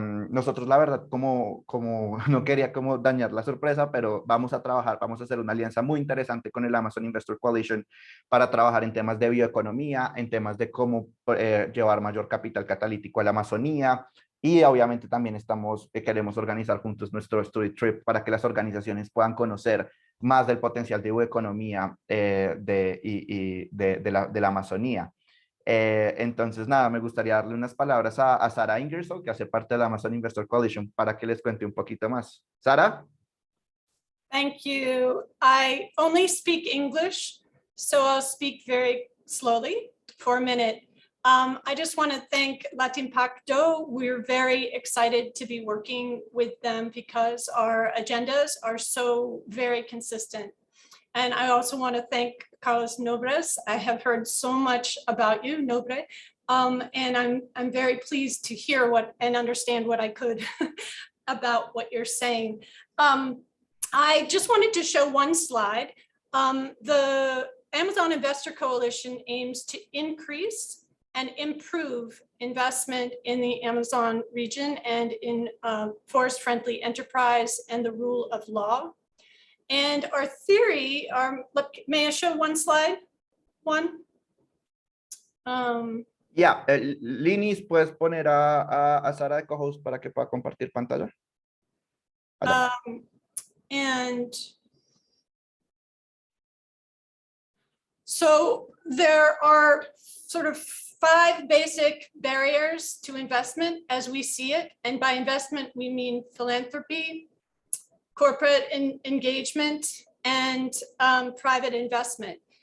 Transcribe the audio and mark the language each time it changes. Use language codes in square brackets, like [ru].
[es] Nosotros la verdad como no quería como dañar la sorpresa, pero vamos a hacer una alianza muy interesante con el Amazon Investor Coalition para trabajar en temas de bioeconomía, en temas de cómo llevar mayor capital catalítico a la Amazonía, y obviamente también queremos organizar juntos nuestro [en] Study Trip [es] para que las organizaciones puedan conocer más del potencial de bioeconomía de la Amazonía. Entonces, nada, me gustaría darle unas palabras a Sara Ingersoll, que hace parte de la Amazon Investor Coalition, para que les cuente un poquito más. Sara. [en] Thank you. I only speak English, so I'll speak very slowly for a minute. I just want to thank Latimpacto. We're very excited to be working with them because our agendas are so very consistent. And I also want to thank Carlos Nobres. I have heard so much about you, Nobre, and I'm very pleased to hear what and understand what I could about what you're saying. I just wanted to show one slide. The Amazon Investor Coalition aims to increase and improve investment in the Amazon region and in forest-friendly enterprise and the rule of law. And our theory, may I show one slide? One? [es] Ya, Linis, ¿puedes poner a Sara de co-host para que pueda compartir pantalla? [en] And so there are sort of 5 basic barriers to investment as we see it. And by investment, we mean philanthropy, corporate engagement, and private investment.